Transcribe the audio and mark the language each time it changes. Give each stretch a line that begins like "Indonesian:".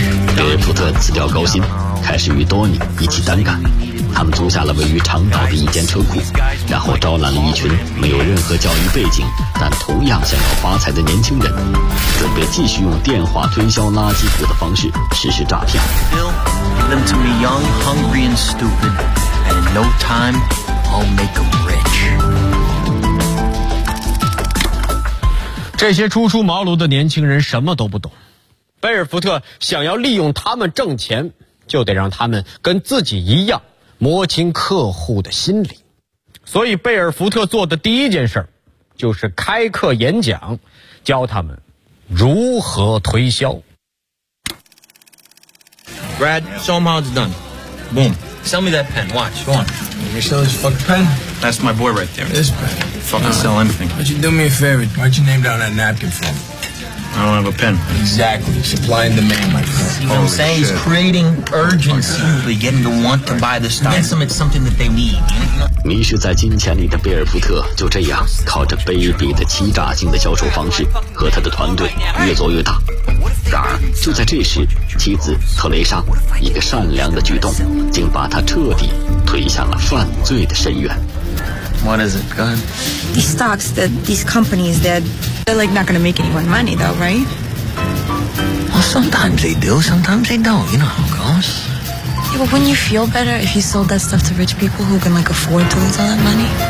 Chinese: 贝尔福特辞掉高薪，开始与多尼一起单干。他们租下了位于长岛的一间车库，然后招揽了一群没有任何教育背景但同样想要发财的年轻人，准备继续用电话推销垃圾股的方式实施诈骗。
English: Bill, give them to me young, hungry and stupid, and in no time I'll make them rich.
Chinese: 这些初出茅庐的年轻人什么都不懂，贝尔福特想要利用他们挣钱，就得让他们跟自己一样摸清客户的心理。所以贝尔福特做的第一件事就是开课演讲，教他们如何推销。
English: Brad, show them how it's done. Boom. Sell me that pen, watch, go on. You sell this fucking pen? That's my boy right there. This pen. Fucking sell anything. Why don't you do me a favor? Why don't you name down that napkin for me? I don't have a pen. Exactly. Supply and demand, my friend. See what I'm saying? He's creating urgency. Really getting to want to buy the stock. Ransom is something that they need.
Chinese: 迷失在金钱里的贝尔福特就这样靠着卑鄙的欺诈性的销售方式和他的团队越做越大。然而就在这时，妻子特蕾莎一个善良的举动竟把他彻底推向了犯罪的深渊。
English: What is it? Go ahead. These stocks, these companies, they're like not going to make any more money though, right? Well, sometimes they do, sometimes they don't. You know how it goes. Yeah, but wouldn't you feel better if you sold that stuff to rich people who can like afford to lose all that money?